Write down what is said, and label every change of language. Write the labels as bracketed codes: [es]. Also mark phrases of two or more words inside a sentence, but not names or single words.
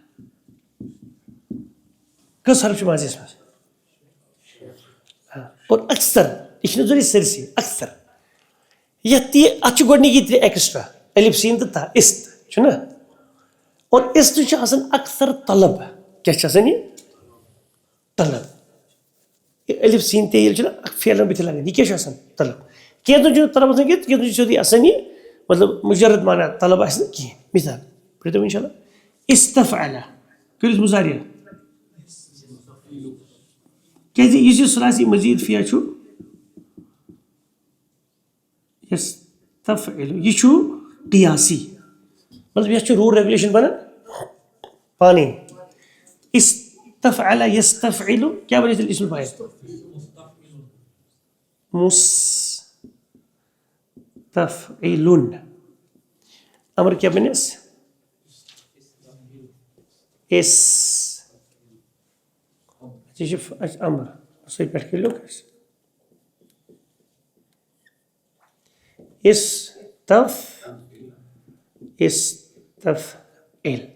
[ks] کٔژ حرف چھِ ماضیَس منٛز اور اکثر یہِ چھُنہٕ ضروٗری سٲرسٕے اکثر یَتھ تہِ اَتھ چھِ گۄڈٕنِکی ترٛےٚ ایکٕسٹرا الف سیٖن تہٕ تا اِست چھُنہ اور اِست چھُ آسان اکثر طلب کیٛاہ چھِ آسان یہِ طلب یہِ الف سیٖن تے ییٚلہِ چھُنہ اکھ پھیران بٕتھِ لگان یہِ کیٛاہ چھُ آسان طلب کینٛژن چھُنہٕ طلب آسان کینٛہہ کینٛژن چھُ سیوٚدُے آسان یہِ مطلب مُجرد معنا طلب آسہِ نہٕ کِہینۍ مِثال پٔرِو تُہۍ [ar] اِنشاء اللہ [ks] استفعل کٔرِو مُضارع کیٛازِ یُس یہِ ثلاثی مزیٖد فِیا چھُ یستفعل یہِ چھُ قیاسی مطلب یَتھ چھُ [en] rule regulation [ks] بنان پانے استفعل یستفعل کیٛاہ بَنہِ تیٚلہِ اسم فاعل مستفعل امر کیٛاہ بَنہِ اَسہِ یہِ چھُ اَسہِ امر سۭتۍ پٮ۪ٹھ کٔرِو استفعل